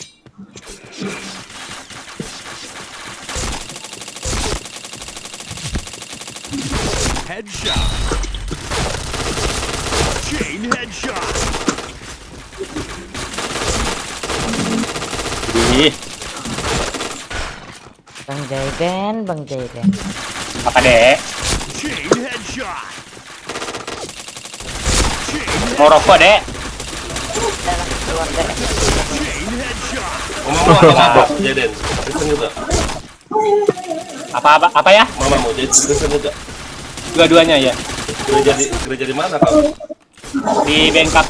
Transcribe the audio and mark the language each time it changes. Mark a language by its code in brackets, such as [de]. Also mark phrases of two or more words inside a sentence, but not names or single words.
[en] Headshot. Chain headshot. [id] Ih, Bang Jaiden. apa dek? [en] Chain headshot. Chain [id] Mau rokok dek? [en] headshot. [id] Mama apa? Jaden. Kristen juga. Apa ya? Mama mau jadi Kristen juga. Dua-duanya ya. Gereja di mana kau? Di BNKP.